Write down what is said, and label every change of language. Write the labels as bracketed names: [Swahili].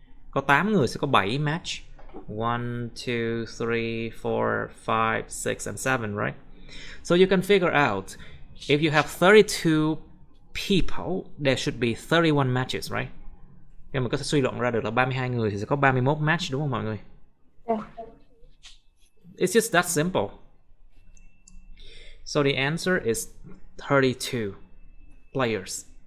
[Vietnamese] Có 8 người sẽ có 7 match. 1, 2, 3, 4, 5, 6 [English] and 7, right? So you can figure out if you have 32 people, there should be 31 matches, right? [Vietnamese] Nên mình có thể suy luận ra được là 32 người thì sẽ có 31 match, đúng không mọi người? [English] Yeah. It's just that simple. So the answer is 32 players.